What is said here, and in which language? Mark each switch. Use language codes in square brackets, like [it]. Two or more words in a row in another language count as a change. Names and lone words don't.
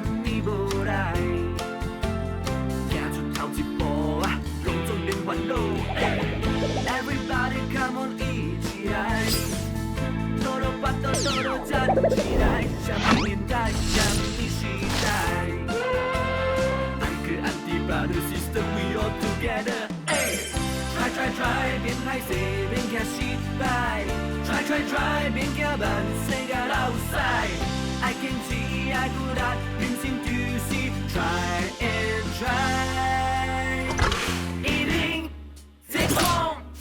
[nan] 物无来，行出头一步啊，讲总免烦恼。 [en] Everybody come on， [nan] 一起来，多罗巴多多罗站起来，啥物年代，啥物时代 ， [en] Uncle Auntie Brother Sister we all together。 [nan] Try，免害死，免惊失败。Try， 免惊万世界老师。爱坚持，爱努力，人生就是 [en] try and try， [nan] 一定成功。